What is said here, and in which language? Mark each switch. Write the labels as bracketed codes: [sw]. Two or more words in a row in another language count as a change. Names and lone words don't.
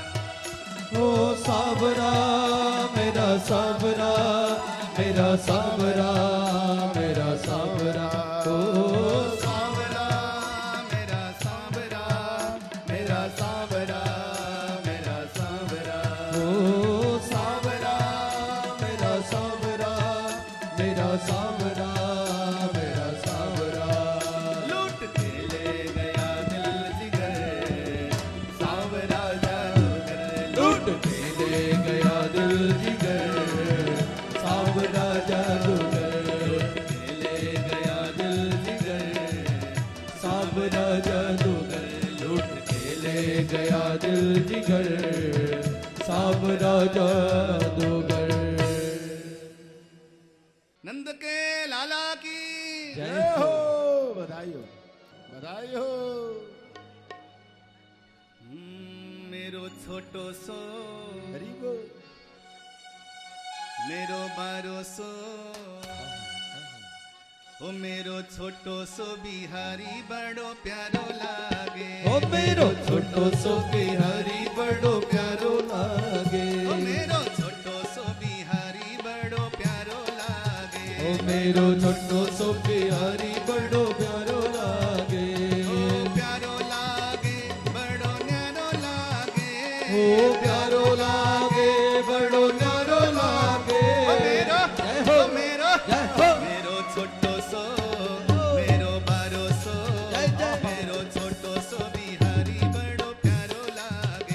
[hi] ओ सावरा मेरा सावरा मेरा सावरा मेरा सावरा ओ सांवरा मेरा सांवरा मेरा सांवरा मेरा सांवरा ओ सावरा मेरा सावरा मेरा सावरा मेरा सावरा लूट के ले गया दिल जिगर सांवरा जादूगर लूट के ले गया दिल जिगर सावरा जादूगर के ले गया दिल जिगर सावरा जादूगर लूट के ले गया दिल जिगर सावरा जादूगर नंद के लाला की जय हो बधाई हो बधाई हो [bra] मेरो छोटो सो हरी को मेरो बारो सो ओ मेरो छोटो सो बिहारी बड़ो प्यारो लागे ओ मेरो छोटो सो बिहारी बड़ो प्यारो लागे ओ मेरो छोटो सो बिहारी बड़ो प्यारो लागे ओ मेरो छोटो सो बिहारी बड़ो प्यारो लागे ओ प्यारो लागे बड़ो न्यारो लागे ओ प्यारो लागे बड़ो न्यारो लागे ओ मेरो जय हो ओ मेरो जय हो मेरो छोटो सो मेरो बारो सो जय जय मेरो छोटो सो बिहारी बड़ो प्यारो लागे